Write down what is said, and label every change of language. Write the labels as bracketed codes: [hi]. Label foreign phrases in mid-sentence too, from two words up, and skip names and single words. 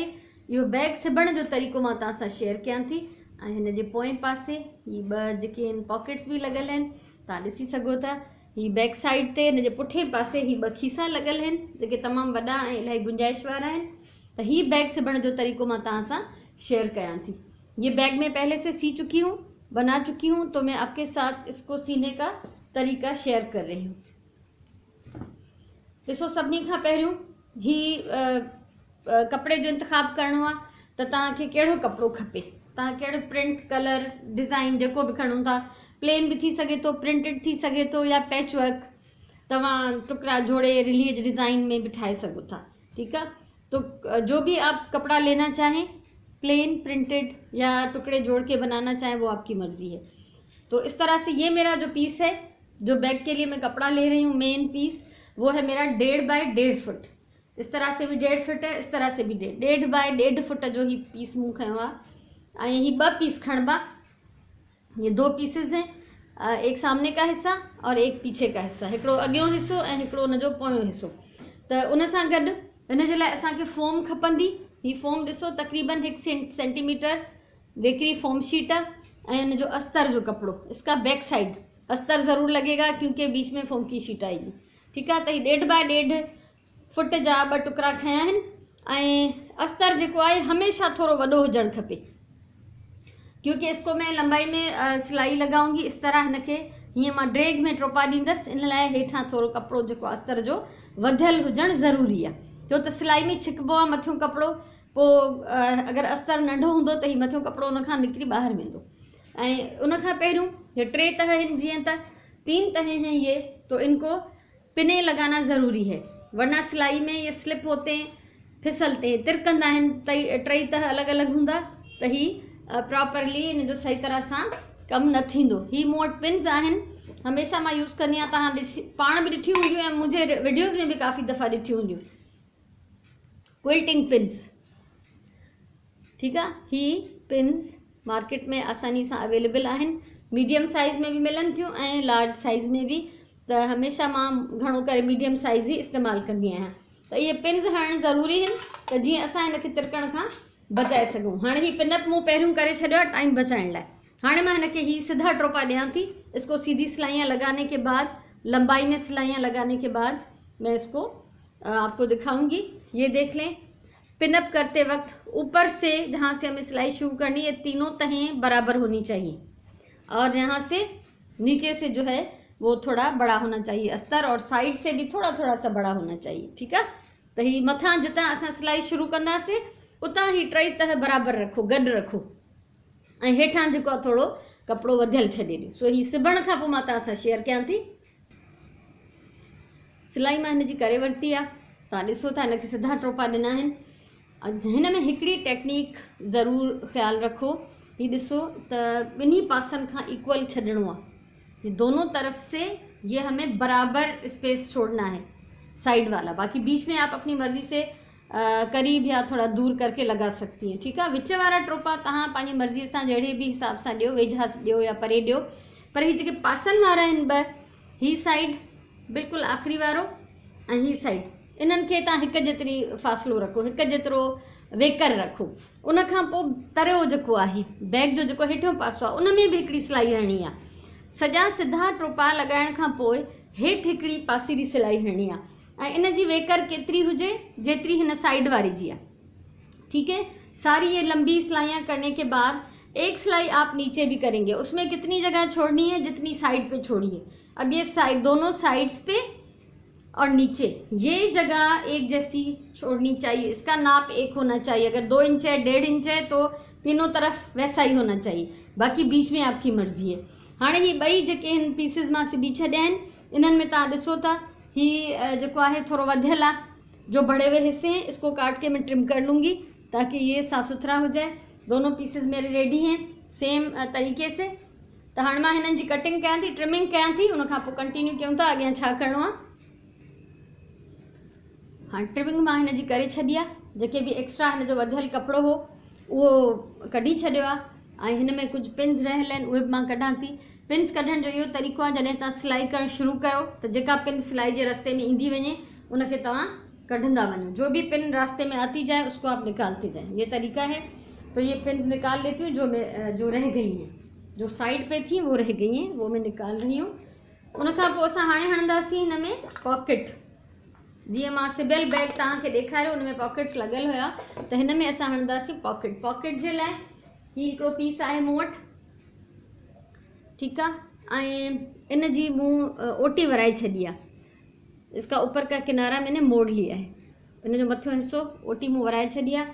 [sd] इहो बैग सिबण जो तरीक़ो मां तव्हां सां शेयर कयां थी। ऐं हिन जे पोएं पासे हीअ ॿ जेके आहिनि पॉकेट्स बि लॻल आहिनि, तव्हां ॾिसी सघो था। ही बैक साइड ते हिन जे पुठे पासे ही ॿ खीसा लॻल आहिनि जेके तमामु वॾा ऐं इलाही गुंजाइश वारा आहिनि। त ही बैग सिबण जो तरीक़ो मां तव्हां सां शेयर कयां थी। [hi] ये बैग में पहले से सी चुकी हूँ, बना चुकी हूँ, तो मैं आपके साथ इसको सीने का तरीका शेयर कर रही हूँ। [sd] ॾिसो, सभिनी खां पहिरियों ही कपिड़े जो इंतिखाब करणो आहे त तव्हांखे कहिड़ो कपिड़ो खपे, तव्हां कहिड़ो प्रिंट कलर डिज़ाइन जेको बि खणो था। प्लेन भी थी सके तो, प्रिंटेड थी सके तो, या [en] patch work [sd] तव्हां टुकड़ा जोड़े [en] release design [sd] में भी ठाए सको था। [hi] ठीक है, तो जो भी आप कपड़ा लेना चाहें, प्लेन, प्रिंटेड या टुकड़े जोड़ के बनाना चाहें, वो आपकी मर्जी है। तो इस तरह से ये मेरा जो पीस है, जो बैग के लिए मैं कपड़ा ले रही हूँ, [en] main piece [hi] वो है मेरा 1.5 बाय 1.5 फुट। इस तरह से भी 1.5 फुट है, इस तरह से भी 1.5 बाय 1.5 फुट जो [sd] ही पीस मूं खयो आहे। ऐं ही 2 पीस खणबा। [hi] ये 2 पीसेस हैं, एक सामने का हिस्सा और एक पीछे का हिस्सा, [sd] हिकिड़ो अॻियों हिस्सो ऐं हिकिड़ो उनजो पोयों हिस्सो। त उन सां गॾु इन जे लाइ असांखे फोम खपंदी। ही फोम ॾिसो तक़रीबन 1 सेंटीमीटर वेकरी [en] foam sheet [sd] ऐं इन जो अस्तर जो कपिड़ो, [hi] इसका [en] back side [hi] अस्तर ज़रूर लगेगा क्योंकि बीच में फोम की शीट आएगी। ठीक है, [sd] त ही 1.5 बाय 1.5 फुट जा 2 टुकड़ा खया आहिनि। ऐं अस्तर जेको आहे हमेशह थोरो वॾो हुजणु खपे [hi] क्योंकि इसको मैं लंबाई में सिलाई लगाऊंगी। इस तरह [sd] हिनखे हीअं मां ड्रैग में टोपा ॾींदसि, इन लाइ हेठां थोरो कपिड़ो जेको अस्तर जो वधियल हुजणु ज़रूरी आहे, छो त सिलाई में छिकबो आहे मथियों कपिड़ो। पोइ अगरि अस्तर नंढो हूंदो त हीउ मथियों कपिड़ो उनखां निकिरी ॿाहिरि वेंदो। ऐं उनखां पहिरियों ये 3 तह आहिनि, [hi] जीअं त 3 तह हैं ये, तो इनको पिने लगाना ज़रूरी है, वरना सिलाई में ये स्लिप होते हैं, फिसलते हैं, [sd] तिरकंदा आहिनि। 3 तह अलॻि अलॻि हूंदा त ही प्रॉपरली इन जो सही तरह सां कमु न थींदो। ही मूं वटि पिन्स आहिनि, हमेशह मां यूज़ कंदी आहियां। तव्हां पाण बि ॾिठी हूंदियूं ऐं मुंहिंजे वीडियोज़ में बि काफ़ी दफ़ा ॾिठी हूंदियूं, [en] quilting pins. [sd] ठीकु आहे, ही पिन्स मार्केट में आसानी सां अवेलेबल आहिनि, [en] medium size [sd] में भी मिलनि थियूं ऐं [en] large size [sd] में भी। त हमेशह मां घणो करे [en] medium size [sd] ही इस्तेमालु कंदी आहियां। त इहे पिन्स हणणु ज़रूरी आहिनि त जीअं असां हिनखे तिरकण खां बचाए सघूं। हाणे ही पिनअप मूं पहिरियों करे छॾियो आहे टाइम बचाइण लाइ। हाणे मां हिनखे ही सीधा टोपा ॾियां थी। [hi] इसको सीधी सिलाइयाँ लगाने के बाद, लंबाई में सिलाइयाँ लगाने के बाद मैं इसको आपको दिखाऊंगी। ये देख लें, पिनअप करते वक्त ऊपर से जहाँ से हमें सिलाई शुरू करनी है, तीनों तहें बराबर होनी चाहिए और यहाँ से नीचे से जो है वो थोड़ा बड़ा होना चाहिए अस्तर, और साइड से भी थोड़ा थोड़ा सा बड़ा होना चाहिए। [sd] ठीक है, तो ही मथां जितां असां सिलाई शुरू कंदासीं उतां ही 3 तह बराबर रखो, गॾु रखो, ऐं हेठां जेको आहे थोरो कपिड़ो वधियल छॾे ॾियो। सो ही सिबण खां पोइ मां तव्हां सां शेयर कयां थी। सिलाई मां हिनजी करे वरिती आहे, तव्हां ॾिसो था हिनखे सिधा टोपा ॾिना आहिनि। हिन में हिकिड़ी टेक्निक ज़रूरु ख़्यालु रखो, ही ॾिसो त ॿिन्ही पासनि खां इक्वल छॾिणो आहे। [hi] ये दोनों तरफ से ये हमें बराबर स्पेस छोड़ना है, साइड वाला। बाकी बीच में आप अपनी मर्जी से करीब या थोड़ा दूर करके लगा सकती हैं। [sd] ठीक है, विच वारा टोपा तव्हां पंहिंजी मर्ज़ीअ सां जहिड़े बि हिसाब सां ॾियो, वेझा ॾियो या परे ॾियो। पर ही जेके पासनि वारा आहिनि 2, ही साइड बिल्कुलु आख़िरी वारो ऐं ही साइड, इन्हनि खे तव्हां हिक जेतिरी फ़ासिलो रखो, हिक जेतिरो वेकर रखो। उन खां पोइ तरियो जेको आहे बैग जो जेको हेठियों पासो आहे, उन में बि हिकिड़ी सिलाई हणणी आहे। सॼा सिधा टोपा लॻाइण खां पोइ हेठि हिकिड़ी पासीरी सिलाई हणणी आहे ऐं इन जी वेकर केतिरी हुजे जेतिरी हिन साइड वारी जी आहे। [hi] ठीक है, सारी ये लंबी सिलाइयाँ करने के बाद एक सिलाई आप नीचे भी करेंगे, उसमें कितनी जगह छोड़नी है, जितनी साइड पे छोड़ी है। अब ये साइड, दोनों साइड्स पे और नीचे ये जगह एक जैसी छोड़नी चाहिए। इसका नाप 1 होना चाहिए। अगर 2 इंच है, 1.5 इंच है, तो तीनों तरफ वैसा ही होना चाहिए। बाकी बीच में आपकी मर्जी है। [sd] हाणे ही 2 जेके हिन पीसिस मां सिबी छॾिया आहिनि, इन्हनि में तव्हां ॾिसो था ही जेको आहे थोरो वधियल आहे। [hi] जो बड़े हुए हिस्से हैं इसको काट के मैं ट्रिम कर लूँगी ताकि ये साफ़ सुथरा हो जाए। दोनों पीसेस मेरे रेडी हैं सेम तरीके से। [sd] त हाणे मां हिननि जी कटिंग कयां थी, ट्रिमिंग कयां थी, उन खां पोइ कंटिन्यू कयूं था अॻियां छा करिणो आहे। हाँ ट्रिमिंग मां हिन जी करे छॾी आहे, जेके बि एक्स्ट्रा हिन जो वधियल कपिड़ो हो उहो कढी छॾियो आहे, ऐं हिन में कुझु पिन्स रहियल आहिनि उहे बि मां कढां थी। पिन्स कढण जो इहो तरीक़ो आहे, जॾहिं तव्हां सिलाई करणु शुरू कयो त जेका पिन सिलाई जे रस्ते में ईंदी वञे उनखे तव्हां कढंदा वञो, [hi] जो भी पिन रास्ते में आती जाए उसको आप निकालते जाएं, ये तरीका है। तो ये पिन्स निकाल लेती हूँ जो रह गई हैं, जो साइड पे थी वो रह गई हैं, वो मैं निकाल रही हूँ। [sd] उन खां पोइ असां हाणे हणंदासीं हिन में पॉकेट। जीअं मां सिबियल बैग तव्हांखे ॾेखारियो उन में पॉकेट्स लॻियल हुया, त हिन में असां हणंदासीं पॉकेट। पॉकेट जे लाइ हीउ हिकिड़ो पीस आहे मूं वटि, ठीकु आहे, ऐं इन जी मूं ओटी वराए छॾी आहे, [hi] इसका ऊपर का किनारा मैंने मोड़ लिया है, [sd] इन जो मथियों हिस्सो ओटी मूं वराए छॾी आहे।